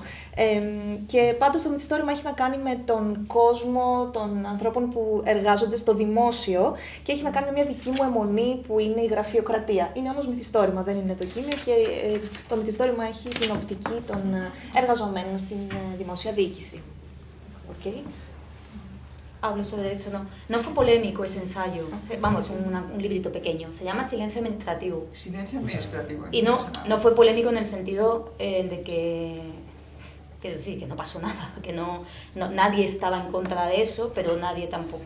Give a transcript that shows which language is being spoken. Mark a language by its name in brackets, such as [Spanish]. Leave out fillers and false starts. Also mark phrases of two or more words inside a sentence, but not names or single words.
[Greek] Και πάντως το μυθιστόρημα έχει να κάνει με τον κόσμο των ανθρώπων που εργάζονται στο δημόσιο και έχει να κάνει με μια δική μου αιμονή που είναι η γραφειοκρατία. Είναι όμως μυθιστόρημα, δεν είναι δοκίμιο και το μυθιστόρημα έχει την οπτική των εργαζομένων στην δημόσια διοίκηση. [Spanish] Okay. Hablo sobre esto, no fue polémico ese ensayo, vamos, un librito pequeño, se llama Silencio Administrativo. Silencio administrativo. Y no fue polémico en el sentido de que, quiero decir, que no pasó nada, que nadie estaba en contra de eso, pero nadie tampoco...